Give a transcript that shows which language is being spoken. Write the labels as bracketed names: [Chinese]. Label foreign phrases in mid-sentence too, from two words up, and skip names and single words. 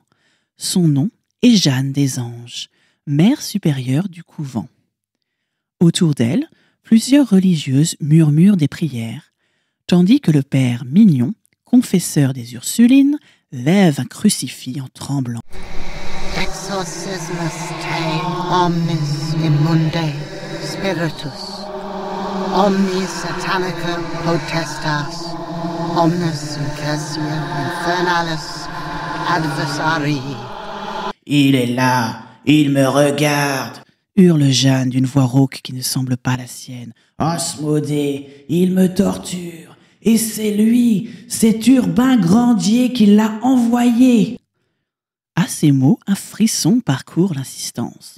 [French] Son nom est Jeanne des Anges, mère supérieure du couvent. Autour d'elle, plusieurs religieuses murmurent des prières, tandis que le père Mignon, confesseur des Ursulines, lève un crucifix en tremblant. [Latin] Exorcismus te omnis immunde spiritus. Omni satanica potestas, omnes incursia infernalis adversarii. [French] Il est là, il me regarde, hurle Jeanne d'une voix rauque qui ne semble pas la sienne. Asmodée, il me torture, et c'est lui, c'est Urbain Grandier qui l'a envoyé. À ces mots, un frisson parcourt l'insistance.